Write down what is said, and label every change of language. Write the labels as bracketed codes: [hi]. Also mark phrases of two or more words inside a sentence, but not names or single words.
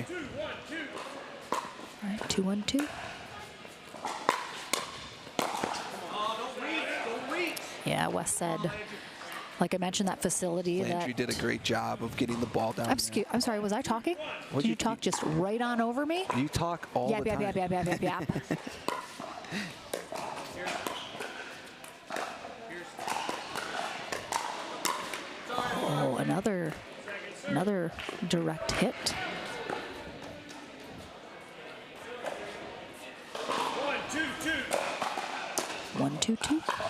[en] All right, 2-1-2. Yeah, Wes said, like I mentioned, that facility. Landry did a great job of getting the ball down. I'm sorry, was I talking? What'd Did you- you talk just right on over me? You talk all Yap, the yap, time. yap, yap, yap, yap, yap. Oh, another direct hit. 1-2-2.